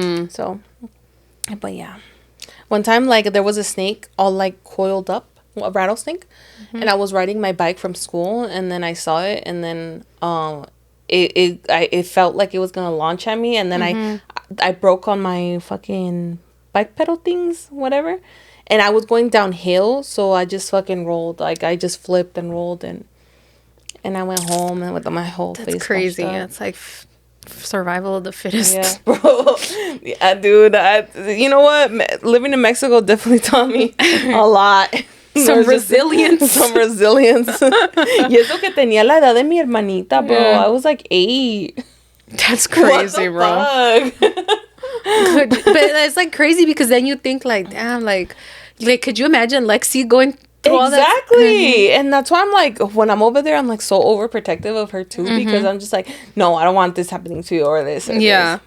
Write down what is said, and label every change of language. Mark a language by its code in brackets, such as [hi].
[en] So, but yeah, one time like there was a snake all like coiled up, a rattlesnake, and I was riding my bike from school, and then I saw it, and then it felt like it was gonna launch at me, and then I broke on my fucking bike pedal things, whatever, and I was going downhill, so I just fucking rolled, like I just flipped and rolled, and I went home and with my whole face. That's crazy. It's like survival of the fittest. Yeah, bro. Yeah, dude. You know what? Living in Mexico definitely taught me a lot. Some resilience. Some resilience. [es] Y eso que tenía la edad de mi hermanita, bro. [en] I was like 8. That's crazy, bro. But it's like crazy because then you think like, damn, like could you imagine Lexi going through all that? Exactly. And that's why I'm like, when I'm over there, I'm like so overprotective of her too, because I'm just like, no, I don't want this happening to you or this or this.